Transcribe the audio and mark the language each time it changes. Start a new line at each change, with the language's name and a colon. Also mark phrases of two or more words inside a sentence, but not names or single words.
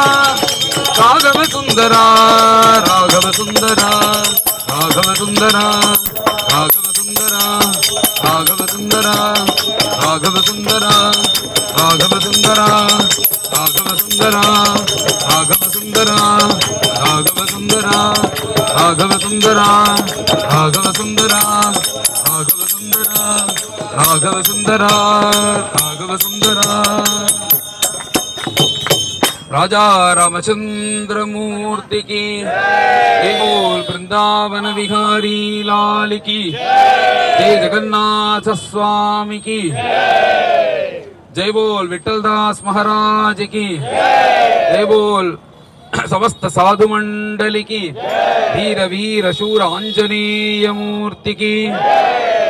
Hindi: राघव सुंदरा राघव सुंदरा राघव सुंदरा राघव सुंदरा राघव सुंदरा राघव सुंदरा राघव सुंदरा राघव सुंदरा राघव सुंदरा राघव सुंदरा राघव सुंदरा राघव सुंदरा राघव सुंदरा राघव सुंदरा राघव सुंदरा राजा रामचंद्र मूर्ति की जय बोल वृंदावन विहारी लाल की जय जगन्नाथ स्वामी की जय बोल विठलदास महाराज की जय बोल समस्त साधु मंडली की धीर वीर शूर आंजनेय मूर्ति की